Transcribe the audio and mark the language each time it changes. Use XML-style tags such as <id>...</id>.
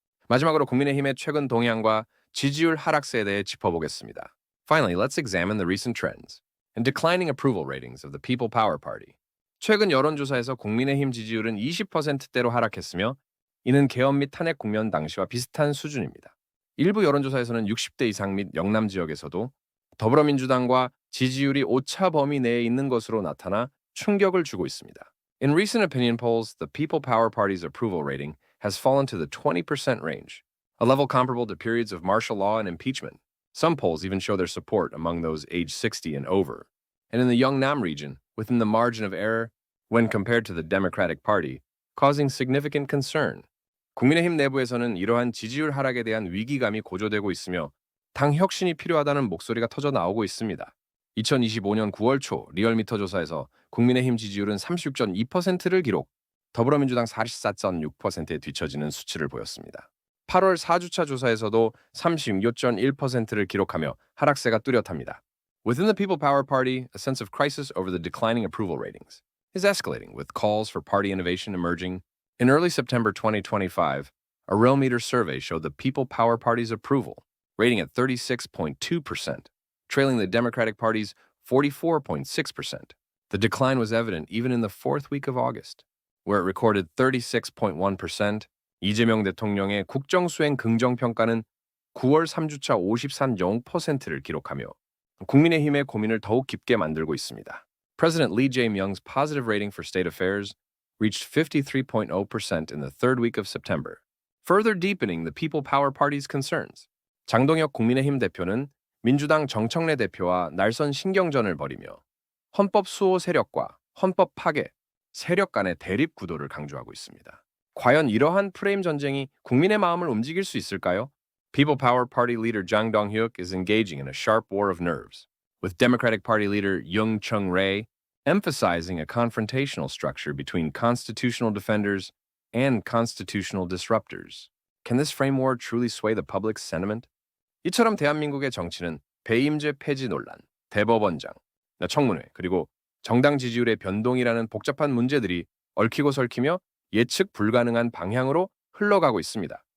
<ko>마지막으로 국민의힘의 최근 동향과 지지율 하락세에 대해 짚어보겠습니다.</ko> <en>Finally, let's examine the recent trends and declining approval ratings of the People Power Party.</en> <ko>최근 여론조사에서 국민의힘 지지율은 20%대로 하락했으며 이는 계엄 및 탄핵 국면 당시와 비슷한 수준입니다. 일부 여론조사에서는 60대 이상 및 영남 지역에서도 더불어민주당과 지지율이 오차 범위 내에 있는 것으로 나타나 충격을 주고 있습니다.</ko> <en>In recent opinion polls, the People Power Party's approval rating has fallen to the 20% range, a level comparable to periods of martial law and impeachment. Some polls even show their support among those aged 60 and over. And in the Yeongnam region, within the margin of error when compared to the Democratic Party, causing significant concern.</en> <ko>국민의힘 내부에서는 이러한 지지율 하락에 대한 위기감이 고조되고 있으며 당 혁신이 필요하다는 목소리가 터져 나오고 있습니다. 2025년 9월 초 리얼미터 조사에서 국민의힘 지지율은 36.2%를 기록, 더불어민주당 44.6%에 뒤처지는 수치를 보였습니다. 8월 4주차 조사에서도 36.1%를 기록하며 하락세가 뚜렷합니다.</ko> <en>Within the People Power Party, a sense of crisis over the declining approval ratings is escalating, with calls for party innovation emerging. In early September 2025, a RealMeter survey showed the People Power Party's approval rating at 36.2%, trailing the Democratic Party's 44.6%. The decline was evident even in the fourth week of August, where it recorded 36.1%.</en> <ko>이재명 대통령의 국정수행 긍정평가는 9월 3주차 53.0%를 기록하며 국민의힘의 고민을 더욱 깊게 만들고 있습니다.</ko> <en>President Lee Jae-myung's positive rating for state affairs reached 53.0% in the third week of September, further deepening the People Power Party's concerns.</en> <ko>장동혁 국민의힘 대표는 민주당 정청래 대표와 날선 신경전을 벌이며 헌법 수호 세력과 헌법 파괴, 세력 간의 대립 구도를 강조하고 있습니다. 과연 이러한 프레임 전쟁이 국민의 마음을 움직일 수 있을까요?</ko> <en>People Power Party leader Jang Dong-hyuk is engaging in a sharp war of nerves, with Democratic Party leader Young Chung-rae emphasizing a confrontational structure between constitutional defenders and constitutional disruptors. Can this frame war truly sway the public's sentiment?</en> <ko>이처럼 대한민국의 정치는 배임제 폐지 논란, 대법원장, 청문회, 그리고 정당 지지율의 변동이라는 복잡한 문제들이 얽히고 설키며 예측 불가능한 방향으로 흘러가고 있습니다.</ko>